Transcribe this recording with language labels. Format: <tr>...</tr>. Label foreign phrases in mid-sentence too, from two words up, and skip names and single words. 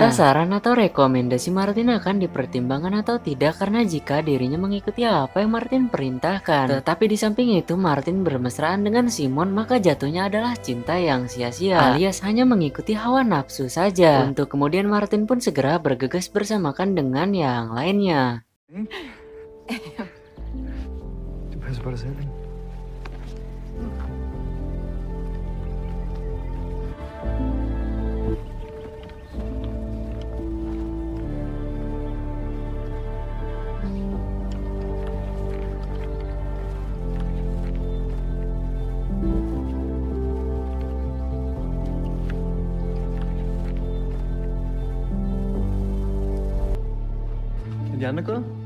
<id>Entah saran atau rekomendasi Martin akan dipertimbangkan atau tidak, karena jika dirinya mengikuti apa yang Martin perintahkan. Tetapi di samping itu Martin bermesraan dengan Simon, maka jatuhnya adalah cinta yang sia-sia, alias hanya mengikuti hawa nafsu saja. Untuk kemudian Martin pun segera bergegas bersamakan dengan yang lainnya.</id> <da>Du passer på dig selv, ikke? Er de andre gået?</da>